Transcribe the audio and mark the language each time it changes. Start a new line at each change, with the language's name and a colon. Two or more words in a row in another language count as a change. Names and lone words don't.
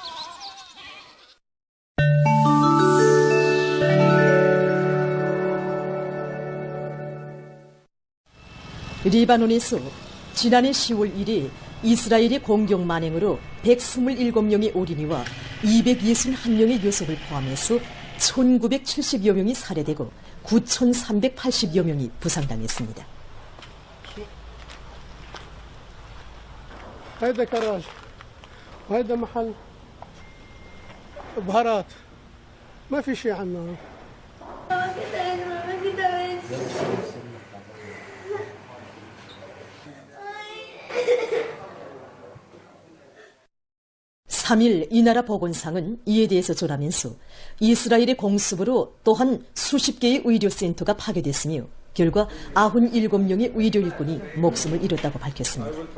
Korean: 리바논에서 지난해 10월 1일 이스라엘의 공격 만행으로 127명의 어린이와 261명의 요속을 포함해서 1970여 명이 살해되고 9380여 명이 부상당했습니다.
Arabic: هذا كراج وهذا محل بهارات ما في شيء عنا.
Korean: (3일) 이 나라 보건상은 이에 대해서 조라면서 이스라엘의 공습으로 또한 수십 개의 의료센터가 파괴됐으며 결과 97명의 의료 일꾼이 목숨을 잃었다고 밝혔습니다.